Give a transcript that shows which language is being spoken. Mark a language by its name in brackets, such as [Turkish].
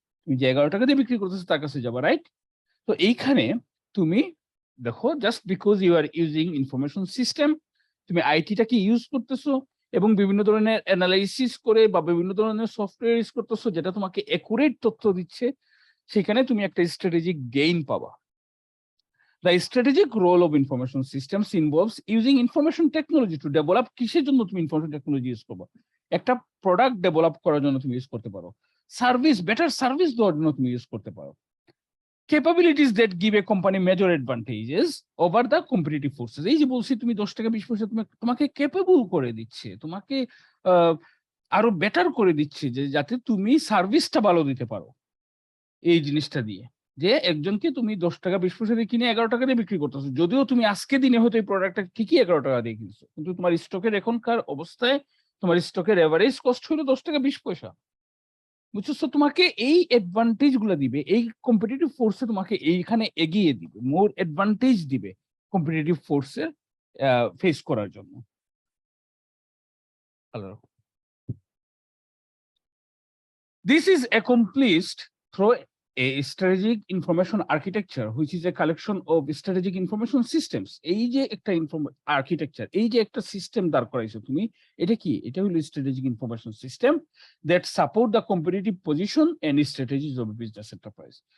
[Bangla] তুমি যে 11 টাকা দিয়ে বিক্রি করতেছে তার কাছে যাবা, রাইট? তো এইখানে তুমি দেখো [English] just because you are using information system, [Bangla] তুমি আইটিটাকে ইউজ করতেছো এবং বিভিন্ন ধরনের অ্যানালাইসিস করে বা বিভিন্ন ধরনের সফটওয়্যার ইউজ করতেছো যেটা তোমাকে অ্যাকুরেট তথ্য দিচ্ছে, সেখানে তুমি একটা স্ট্র্যাটেজিক গেইন পাবা। [English] The strategic role of information systems involves using information technology to develop, [Bangla] কিসের জন্য তুমি ইনফরমেশন টেকনোলজি ইউজ করবে? একটা প্রোডাক্ট ডেভেলপ করার জন্য তুমি ইউজ করতে পারো, সার্ভিস বেটার সার্ভিস দেওয়ার জন্য তুমি ইউজ করতে পারো, [English] capabilities that give a company major advantages over the competitive forces। [Bangla] এই যে বলছি তুমি 10 টাকা 20 পয়সা তোমাকে ক্যাপেবল করে দিচ্ছে, তোমাকে আরো বেটার করে দিচ্ছে যে যাতে তুমি সার্ভিসটা ভালো দিতে পারো এই জিনিসটা দিয়ে। যে একজনকে তুমি 10 টাকা 20 পয়সা দিয়ে কিনে 11 টাকা দিয়ে বিক্রি করতেছো, যদিও তুমি আজকে দিনে হয়তো এই প্রোডাক্টটা ঠিকই 11 টাকা দিয়ে কিনছো, কিন্তু তোমার স্টকের এখনকার অবস্থায় তোমার স্টকের এভারেজ কস্ট হলো 10 টাকা 20 পয়সা, বুঝছো? So তোমাকে এই অ্যাডভান্টেজ গুলো দিবে, এই কম্পিটিটিভ ফোর্সে তোমাকে এইখানে এগিয়ে দিবে, মোর অ্যাডভান্টেজ দিবে কম্পিটিটিভ ফোর্সে ফেস করার জন্য। [English] Hello, this is accomplished through a strategic information architecture which is a collection of strategic information systems। [Bangla] এই যে একটা আর্কিটেকচার, এই যে একটা সিস্টেম দাঁড় করাইছো তুমি, এটা কি? এটা হলো [English] Strategic information system that support the competitive position and strategies of a business enterprise।